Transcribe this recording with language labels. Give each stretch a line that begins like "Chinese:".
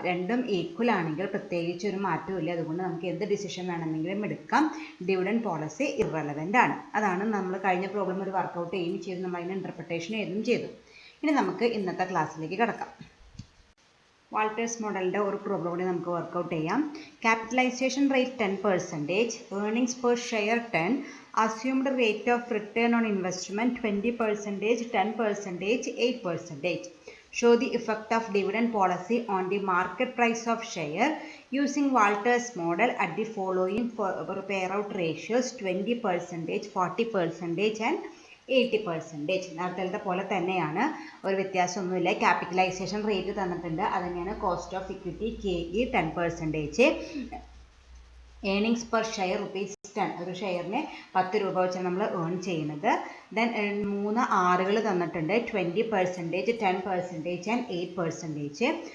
Malayalam: രണ്ടും ഈക്വൽ ആണെങ്കിൽ പ്രത്യേകിച്ച് ഒരു മാറ്റമില്ല. അതുകൊണ്ട് നമുക്ക് എന്ത് ഡിസിഷൻ വേണമെങ്കിലും എടുക്കാം. ഡിവിഡൻഡ് പോളിസി ഇറലവൻ്റ് ആണ്. അതാണ് നമ്മൾ കഴിഞ്ഞ പ്രോബ്ലം ഒരു വർക്കൗട്ട് ചെയ്യുകയും ചെയ്തു, നമ്മൾ അതിന് ഇൻ്റർപ്രിട്ടേഷൻ എഴുതുകയും ചെയ്തു. ഇനി നമുക്ക് ഇന്നത്തെ ക്ലാസ്സിലേക്ക് കിടക്കാം. വാൾട്ടേഴ്സ് മോഡലിൻ്റെ ഒരു പ്രോബ്ലം കൂടി നമുക്ക് വർക്കൗട്ട് ചെയ്യാം.
English: Capitalization rate 10%, earnings per share 10, assumed rate of return on investment 20%, 10%, 8%. Show the effect of dividend policy on the market price of share using Walters model at the following payout ratios 20%, 40% and 80%.
Malayalam: നേരത്തെ പോലെ തന്നെയാണ്, ഒരു വ്യത്യാസമൊന്നുമില്ല. Capitalisation rate തന്നിട്ടുണ്ട്, അതുതന്നെയാണ് cost of equity KE 10%, earnings per share ₹10, ഒരു ഷെയറിന് 10 രൂപ വെച്ചാണ് നമ്മൾ ഏൺ ചെയ്യുന്നത്. ദെൻ 3 Rകൾ തന്നിട്ടുണ്ട്, 20%, 10% ആൻഡ് 8%.